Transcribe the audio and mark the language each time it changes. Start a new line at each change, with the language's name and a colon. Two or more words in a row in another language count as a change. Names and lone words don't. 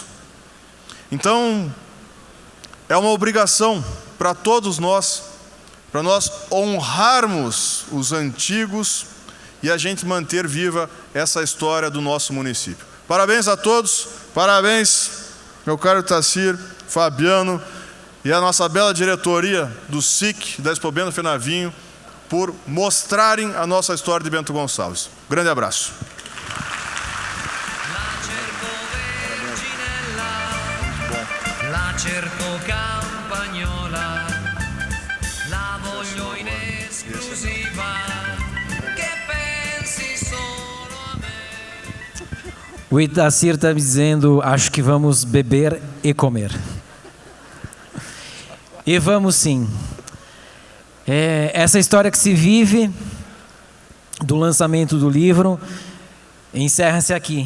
Portuguese: Então, é uma obrigação para todos nós, para nós honrarmos os antigos e a gente manter viva essa história do nosso município. Parabéns a todos, parabéns, meu caro Itacir, Fabiano e a nossa bela diretoria do SIC, da Expo Bento FENAVINHO, por mostrarem a nossa história de Bento Gonçalves. Grande abraço.
Italian: La cerco campagnola, la voglio in esclusiva, che pensi solo a me.
Portuguese: O Itacir está me dizendo, acho que vamos beber e comer. E vamos sim. Essa história que se vive do lançamento do livro encerra-se aqui.